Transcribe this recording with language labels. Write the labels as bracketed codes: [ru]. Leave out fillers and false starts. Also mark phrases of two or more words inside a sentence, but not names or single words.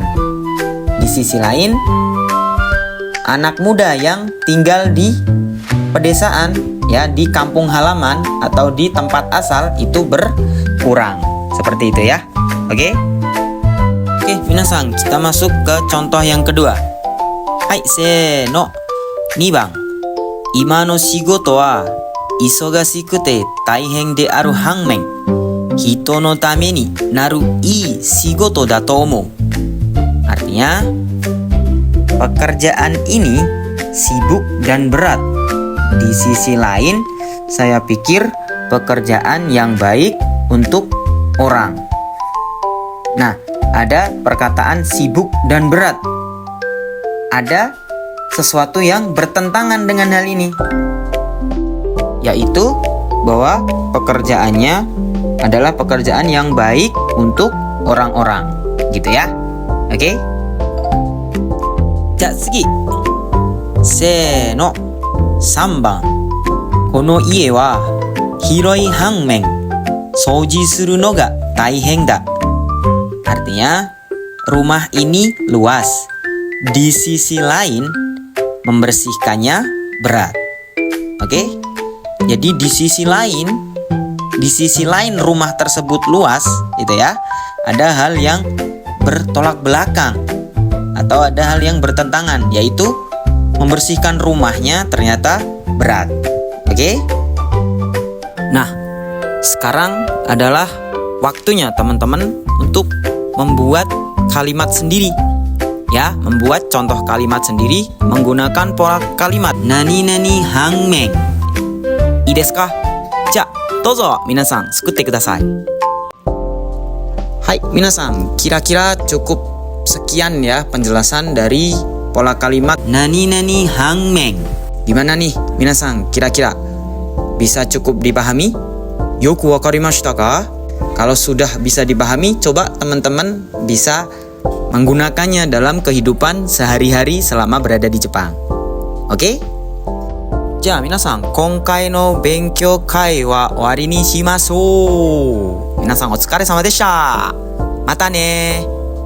[id] Di sisi lain, anak muda yang tinggal di pedesaan, ya, di kampung halaman atau di tempat asal itu berkurang. Seperti itu ya. Oke? Oke, minasan, kita masuk ke contoh yang kedua. [ja] はい、せーの。2番 今の仕事は忙しくて大変である反面、人のためになるいい仕事だと思う. [id] Artinya, pekerjaan ini sibuk dan berat. Di sisi lain, saya pikir pekerjaan yang baik untuk orang. Nah, ada perkataan sibuk dan berat. Ada sesuatu yang bertentangan dengan hal ini, yaitu bahwa pekerjaannya adalah pekerjaan yang baik untuk orang-orang, gitu ya. Oke? [ja] じゃ、次. せーの. 3 番。この家は広い反面掃除するのが大変だ。 [id] Artinya, rumah ini luas. Di sisi lain, membersihkannya berat. Oke? Jadi di sisi lain rumah tersebut luas, gitu ya. Ada hal yang bertolak belakang atau ada hal yang bertentangan, yaitu membersihkan rumahnya ternyata berat. Oke? Nah, sekarang adalah waktunya teman-teman untuk membuat kalimat sendiri. Ya, membuat contoh kalimat sendiri menggunakan pola kalimat [ja] 何々反面. いいですか? じゃ、どうぞ皆さん作ってください. はい、皆さん, [id] kira-kira cukup sekian ya penjelasan dari pola kalimat [ja] 何々反面. [id] Gimana nih, minasan, kira-kira bisa cukup dipahami? [ja] よく分かりましたか? [id] Kalau sudah bisa dipahami, coba teman-teman bisa menggunakannya dalam kehidupan sehari-hari selama berada di Jepang. Oke? [ja] じゃ、皆さん、今回の勉強会は終わりにします. 皆さん、お疲れ様でした. またね.